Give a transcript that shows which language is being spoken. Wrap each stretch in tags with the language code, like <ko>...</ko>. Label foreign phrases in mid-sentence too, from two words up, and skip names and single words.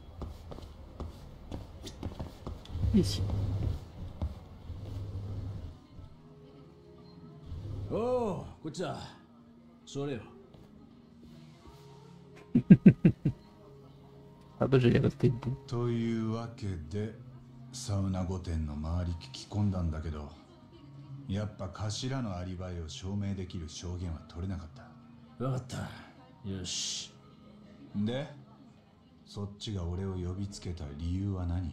<fr>Ici.</fr> <ja>おお、こっちだ。座れよ。</ja> <fr>Ah bah j'allais rester debout.</fr> <ja>というわけでサウナ御殿の周り聞き込んだんだけど、やっぱ頭のアリバイを証明できる証言は取れなかった。わかった。よし。で、そっちが俺を呼びつけた理由は何？</ja>